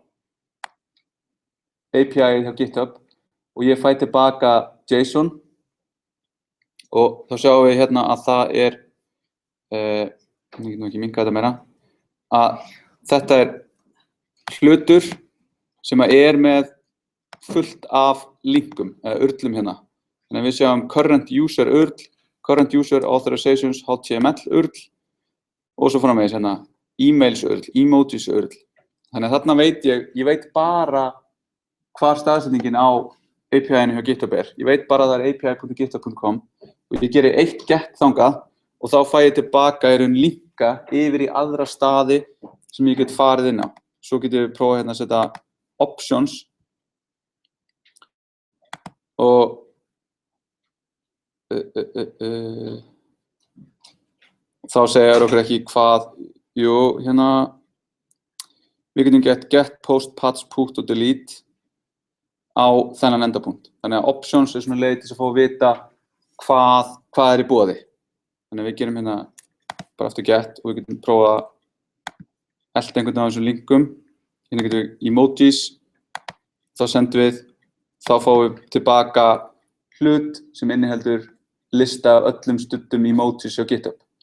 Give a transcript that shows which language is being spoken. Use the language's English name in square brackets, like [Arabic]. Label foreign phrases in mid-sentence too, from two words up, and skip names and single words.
[Icelandic] API hjá GitHub og ég fæ tilbaka JSON og þá sjáum við hérna að það ég get nú ekki minnka þetta meira, að þetta hlutur sem með fullt af linkum, eða urlum hérna. Þannig að við sjáum [English] current user url, current user authorizations, HTML url [Icelandic] og svo framvegis hérna [English] emails url, emojis url. [Icelandic] Þannig að þarna veit ég veit bara hvar staðsetningin á API-inu hjá GitHub Ég veit bara að það api.github.com og ég geri eitt get þangað og þá fæ ég tilbaka linka yfir í aðra staði sem ég get farið inn á. Svo getum við prófað hérna að setja options og þá segir okkur ekki hvað, hérna við getum [English] get, post, patch, put [Icelandic] og delete á þennan endapunkt. Þannig að options svona leið til að fá að vita hvað í boði. Þannig að við gerum hérna bara aftur get og við getum prófað að elta einhvern af þessum linkum. Hérna getum við emojis, þá sendum við, þá fáum við tilbaka hlut sem inniheldur lista af öllum studdum emojis hjá GitHub.